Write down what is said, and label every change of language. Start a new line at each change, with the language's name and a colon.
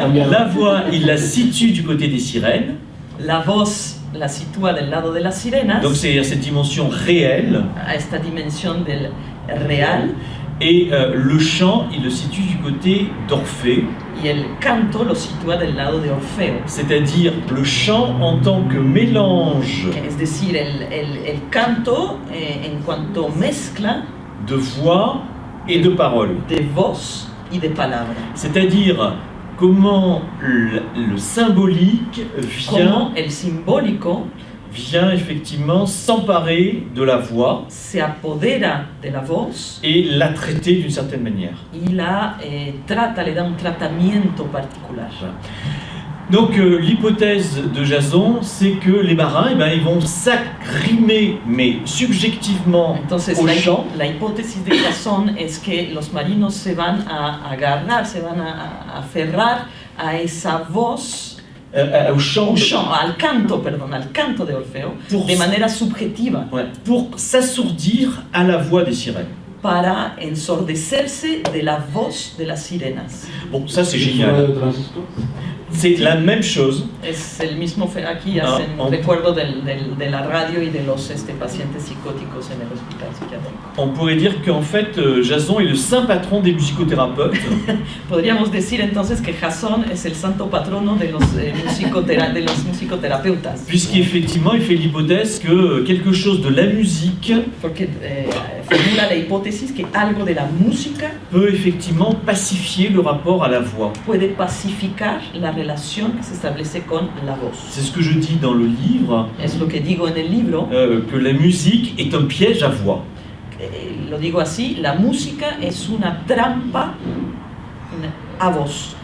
French: La voix, il la situe du côté des sirènes.
Spanish: La voz la sitúa del lado de las sirenas.
French: Donc c'est cette dimension réelle.
Spanish: A esta dimensión del real.
French: Et le chant, il le situe du côté d'Orphée.
Spanish: Y el canto lo sitúa del lado de Orfeo.
French: C'est-à-dire le chant en tant que mélange.
Spanish: Es decir, el canto en cuanto mezcla
French: de voix et de paroles.
Spanish: De voz y de palabra.
French: C'est-à-dire comment le symbolique vient,
Spanish: el simbólico
French: vient effectivement s'emparer de la voix,
Spanish: se apodera de la voz
French: et la traiter d'une certaine manière.
Spanish: Y la trata, le da un tratamiento particular.
French: Voilà. Donc l'hypothèse de Jason, c'est que les marins, ils vont s'aggrimer, mais subjectivement,
Spanish: entonces,
French: au chant.
Spanish: La hipótesis de Jason es que los marinos se van a agarrar, se van a aferrar a esa voz,
French: au chant,
Spanish: al canto de Orfeo, de manera subjetiva.
French: Ouais, pour s'assourdir à la voix des sirènes.
Spanish: Para ensordecerse de la voz de las sirenas.
French: Bon, ça c'est génial. C'est la même chose.
Spanish: Es el mismo aquí hacen recuerdo de la radio y de los pacientes psicóticos en el hospital psiquiátrico.
French: On pourrait dire qu'en fait Jason est le saint patron des musicothérapeutes.
Spanish: Podríamos decir entonces que Jason es el santo patrono de los musicoterapeutas.
French: Puisqu'effectivement il fait l'hypothèse que quelque chose de la musique
Spanish: Porque formula la hipótesis que algo de la música
French: peut effectivement pacifier le rapport à la voix.
Spanish: Puede pacificar la relación que se establece con la voz.
French: C'est ce que je dis dans le livre.
Spanish: Es lo que digo en el libro.
French: Que la musique est un piège à voix.
Spanish: Lo digo así, la música es una trampa a voz.